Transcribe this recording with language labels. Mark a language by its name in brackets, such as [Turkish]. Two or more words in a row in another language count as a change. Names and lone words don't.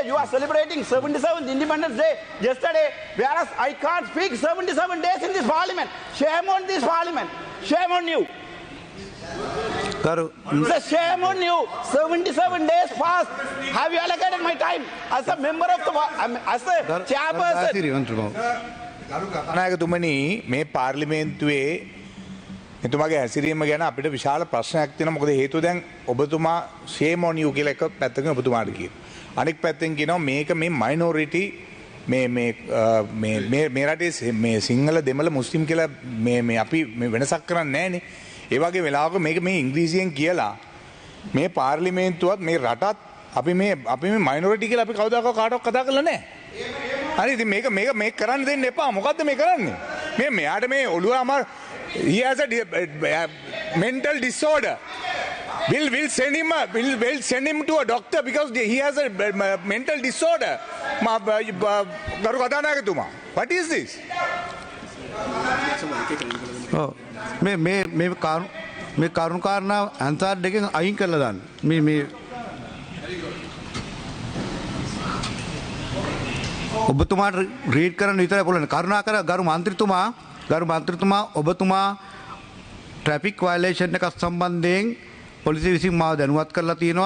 [English] You are celebrating 77th Independence Day yesterday, whereas I can't speak 77 days in this parliament. Shame on this parliament. Shame on you. Garu, It's a shame on you. 77 days passed. Have you allocated my time as a member of the as a chairperson? [Sinhala] කතානායකතුමනි මේ පාර්ලිමේන්තුවේ එතුමාගේ හැසිරීම ගැන අපිට විශාල ප්‍රශ්නයක් තියෙනවා. මොකද හේතුව දැන් ඔබතුමා [English] shame on you [Sinhala] කියලා එක පැත්තකින් ඔබතුමාට කියනවා. අනෙක් පැත්තෙන් කියනවා මේක මේ minority මේ රටේ මේ සිංහල දෙමළ මුස්ලිම් කියලා මේ අපි මේ වෙනසක් කරන්නේ නැහනේ. ඒ වගේ වෙලාවක මේක මේ ඉංග්‍රීසියෙන් කියලා මේ පාර්ලිමේන්තුවත් මේ රටත් අපි මේ minority කියලා අපි කවදාකවත් කාටවත් කතා කරලා නැහැ. හරි ඉතින් මේක කරන්න දෙන්න එපා. මොකද්ද මේ කරන්නේ? මෙයාට මේ ඔළුව අමාරු [English] he has a mental disorder. We'll send him to a doctor because he has a mental disorder. [Sinhala] ගරු කතානායකතුමා. [English] What is this? [Sinhala] මේ කරුණු කාරණා අන්සාර් දෙකෙන් අයින් කරලා දාන්න. මේ ඔබතුමාට රීඩ් කරන්න විතරයි පුළුවන්. කරුණාකර ගරු මන්ත්‍රීතුමා ඔබතුමා [English] traffic violation [Sinhala] එකක් සම්බන්ධයෙන් පොලිසිය විසින් මාව දැනුවත් කරලා තියෙනවා.